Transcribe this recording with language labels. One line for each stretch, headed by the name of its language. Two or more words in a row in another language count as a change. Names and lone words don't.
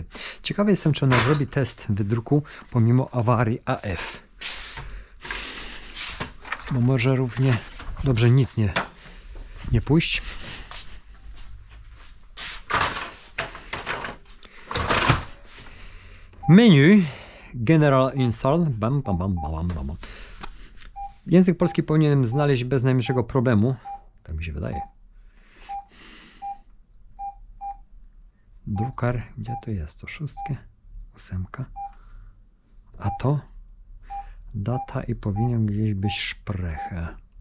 Polish: Ciekawy jestem, czy ona zrobi test wydruku pomimo awarii AF. Bo może równie dobrze nic nie pójść.
English: Menu General Install. Bam, bam, bam, bam, bam.
Polish: Język polski powinienem znaleźć bez najmniejszego problemu. Tak mi się wydaje. Drukar, gdzie to jest? To 6, 8. A to? Data i powinien gdzieś być szprechę.